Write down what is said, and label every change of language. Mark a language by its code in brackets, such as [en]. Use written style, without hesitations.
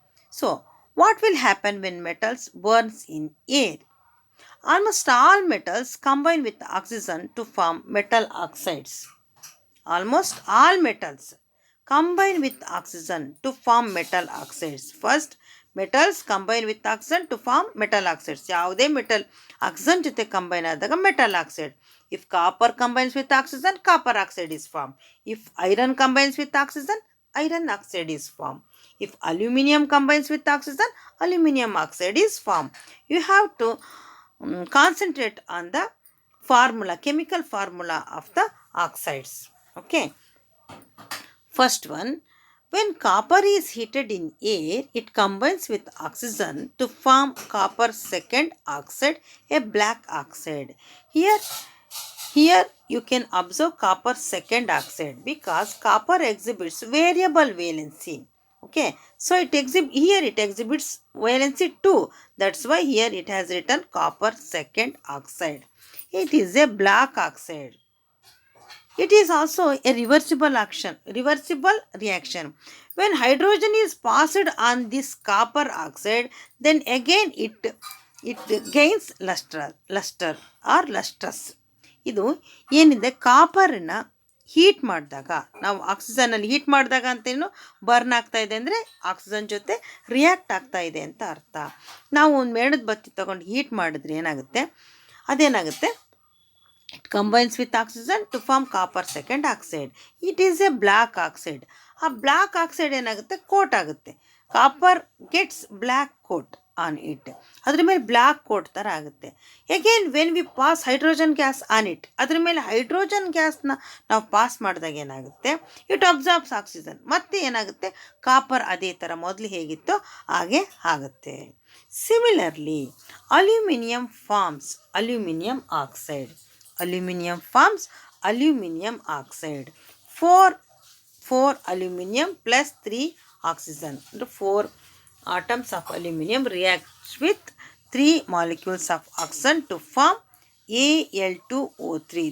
[en] So, what will happen when metals burns in air? Almost all metals combine with oxygen to form metal oxides. Almost all metals combine with oxygen to form metal oxides. First, metals combine with oxygen to form metal oxides. [kn] ಯಾವುದೇ metal oxygen ಜೊತೆ combine ಆದಾಗ metal oxide. [en] If copper combines with oxygen, copper oxide is formed. If iron combines with oxygen, iron oxide is formed. If aluminium combines with oxygen, aluminium oxide is formed. You have to concentrate on the chemical formula of the oxides. Okay. First one, when copper is heated in air, it combines with oxygen to form copper second oxide, a black oxide. Here you can observe copper second oxide because copper exhibits variable valency. Okay, so it exhibits valency 2. That's why here it has written copper second oxide. It is a black oxide. It is also a reversible reaction. When hydrogen is passed on this copper oxide, then again it gains luster or lustrous. [kn] ಇದು ಏನಿದೆ, ಕಾಪರನ್ನ heat ಮಾಡಿದಾಗ, ನಾವು ಆಕ್ಸಿಜನಲ್ಲಿ heat ಮಾಡಿದಾಗ ಅಂತೇನು burn ಆಗ್ತಾ ಇದೆ ಅಂದರೆ oxygen ಜೊತೆ ರಿಯಾಕ್ಟ್ ಆಗ್ತಾ ಇದೆ ಅಂತ ಅರ್ಥ. ನಾವು ಒಂದು ಮೇಣದ ಬತ್ತಿ ತೊಗೊಂಡು ಹೀಟ್ ಮಾಡಿದ್ರೆ ಅದೇನಾಗುತ್ತೆ, it combines with oxygen to form copper second oxide. [en] It is a black oxide. [kn] ಆ ಬ್ಲ್ಯಾಕ್ ಆಕ್ಸೈಡ್ ಏನಾಗುತ್ತೆ, ಕೋಟ್ ಆಗುತ್ತೆ. Copper gets black coat. On it, ಅದ್ರ ಮೇಲೆ ಬ್ಲ್ಯಾಕ್ ಕೋಟ್ ಥರ ಆಗುತ್ತೆ. Again when we pass hydrogen gas on it, ಅದ್ರ ಮೇಲೆ hydrogen ಗ್ಯಾಸ್ನ ನಾವು ಪಾಸ್ ಮಾಡಿದಾಗ ಏನಾಗುತ್ತೆ, ಇಟ್ ಅಬ್ಸಾರ್ಬ್ಸ್ ಆಕ್ಸಿಜನ್, ಮತ್ತೆ ಏನಾಗುತ್ತೆ, ಕಾಪರ್ ಅದೇ ಥರ ಮೊದಲು ಹೇಗಿತ್ತೋ ಹಾಗೆ ಆಗುತ್ತೆ. [en] Similarly aluminium forms aluminium oxide. Aluminium forms aluminum oxide. 4 aluminum plus 3 oxygen. The 4 atoms of aluminum reacts with 3 molecules of oxygen to form Al2O3.